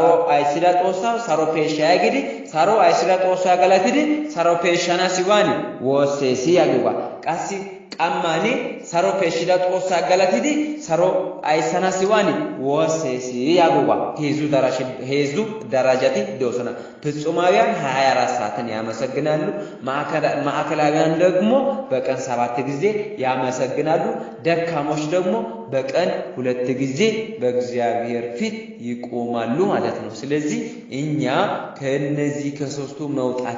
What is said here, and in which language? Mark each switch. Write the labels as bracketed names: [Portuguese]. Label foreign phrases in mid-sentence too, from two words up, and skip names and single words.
[Wolaytta] አይሲዳ ጦሳው ሳሮ ፔሻያ ግዲ ሳሮ አይሲዳ ጦሳ ገላቲዲ ሳሮ ፔሻና ሲዋኒ ወሴሲ ያዱባ ቀሲ ቀማኒ ሳሮ ፔሽዳ ጦሳ ገላቲዲ ሳሮ አይሰና ሲዋኒ ወሴሲ ያዱባ ሄዙ ደረጃቲ ዶሰና [Amharic] ፍጹማውያን 24 ሰዓትን ያመሰግናሉ። ማዕከላውያን ደግሞ በቀን 7 ጊዜ ያመሰግናሉ። ደካሞች ደግሞ በቀን 2 ጊዜ በእግዚአብሔር ፊት ይቆማሉ ማለት ነው። ስለዚህ እኛ ከነዚህ ከሶስቱ መውጣት